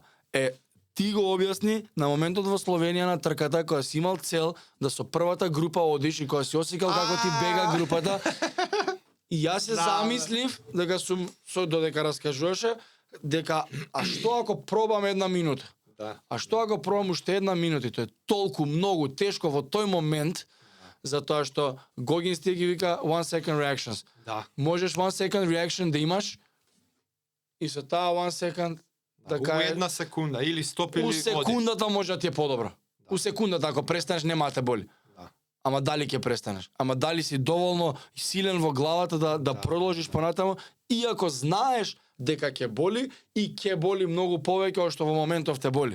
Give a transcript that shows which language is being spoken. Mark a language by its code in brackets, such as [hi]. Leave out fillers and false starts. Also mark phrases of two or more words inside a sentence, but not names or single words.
[mk] Ти го објасни на моментот во Словенија на трката, кога си имал цел да со првата група одиш и кога си осекал како ти бега групата. И јас се замислив дека сум додека раскажуваше дека што ако пробам една минута? А што ако пробам уште една минута? Тоа е толку многу тешко во тој момент, затоа што Гогинс ти ги вика [en] 1 second reactions. [mk] Можеш [en] 1 second reaction [mk] да имаш и со таа 1 second у една секунда или стоп или у секундата може да ти е подобро. У секундата ако престанеш нема те боли. Ама дали ќе престанеш? Ама дали си доволно силен во главата да продолжиш понатаму, иако знаеш дека ќе боли и ќе боли многу повеќе од што во моментов те боли.